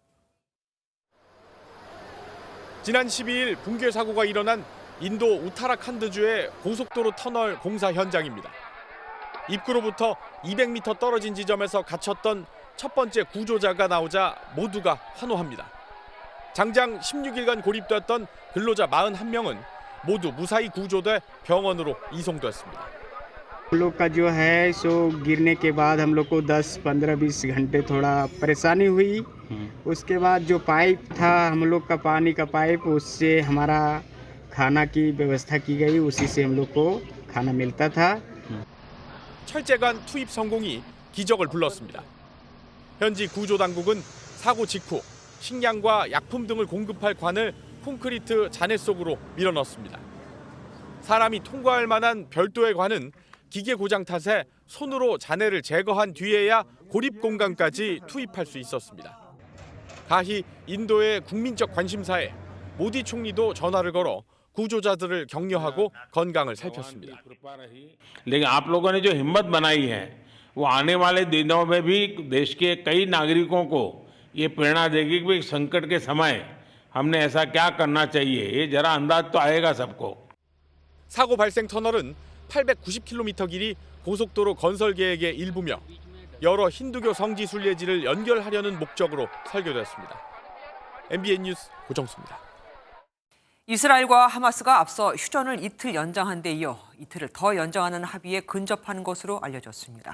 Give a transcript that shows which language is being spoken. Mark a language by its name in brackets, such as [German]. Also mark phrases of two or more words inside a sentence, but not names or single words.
[Korean] 지난 12일 붕괴 사고가 일어난 인도 우타라칸드주의 고속도로 터널 공사 현장입니다. 입구로부터 200m 떨어진 지점에서 갇혔던 첫 번째 구조자가 나오자 모두가 환호합니다. 장장 16일간 고립됐던 근로자 41명은 모두 무사히 구조돼 병원으로 이송됐습니다. [Hindi] हम लोग का जो है सो गिरने के बाद हम लोग को 10-15-20 घंटे थोड़ा परेशानी हुई। उसके बाद जो पाइप था हम लोग का पानी का पाइप उससे हमारा खाना की व्यवस्था की गई उसी से हम लोग को खाना मिलता था। [Korean] 철제관 투입 성공이 기적을 불렀습니다. 현지 구조 당국은 사고 직후 식량과 약품 등을 공급할 관을 콘크리트 잔해 속으로 밀어넣습니다. 사람이 통과할 만한 별도의 관은 기계 고장 탓에 손으로 잔해를 제거한 뒤에야 고립 공간까지 투입할 수 있었습니다. 가히 인도의 국민적 관심사에 모디 총리도 전화를 걸어 구조자들을 격려하고 건강을 살폈습니다. [Hindi] लेकिन आप लोगों ने जो हिम्मत बनाई है वो आने वाले दिनों में भी देश के कई नागरिकों को ये प्रेरणा देगी कि संकट के समय हमने ऐसा क्या करना चाहिए ये जरा अंदाज तो आएगा सबको. [Korean] 사고 발생 터널은 890km 길이 고속도로 건설 계획의 일부며 여러 힌두교 성지 순례지를 연결하려는 목적으로 설계됐습니다. MBN 뉴스 고정수입니다. 이스라엘과 하마스가 앞서 휴전을 이틀 연장한 데 이어 이틀을 더 연장하는 합의에 근접한 것으로 알려졌습니다.